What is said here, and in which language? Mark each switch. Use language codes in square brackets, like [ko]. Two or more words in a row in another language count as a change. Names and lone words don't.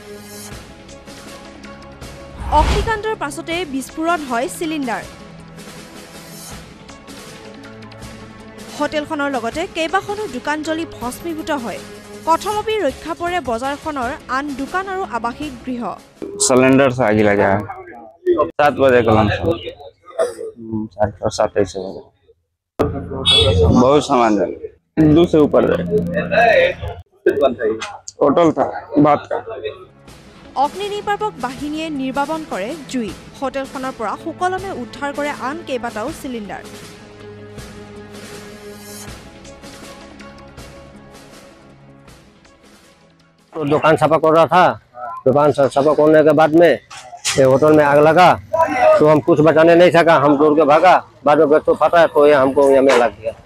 [as] অগ্নিকাণ্ডৰ পাছতে বিস্ফোৰণ হয় চিলিণ্ডাৰ। হোটেলখনৰ লগতে কেইবাখনো দোকান জ্বলি ভস্মীভূত হয়। প্ৰথমপি ৰক্ষা পৰে বজাৰখনৰ আন দোকান আৰু আৱাসিক গৃহ। [hi] सिलेंडर से आग लगा है 7 बजे का लमसम 7:27 बजे बहुत सामान जल 2 से ऊपर टोटल था बात का। [as] অগ্নি নিৰ্বাপক বাহিনীয়ে নিৰ্বাপন কৰে জুই। হোটেলখনৰ পৰা সুকলমে উদ্ধাৰ কৰে আন কেইবাটাও চিলিণ্ডাৰ। [hi] दुकान सफा कर रहा था। दुकान सफा करने के बाद में ये होटल में आग लगा तो हम कुछ बचाने नहीं सका। हम दौड़ के भागा, बाद में गैस तो फटा तो ये हमको यहाँ में लग गया।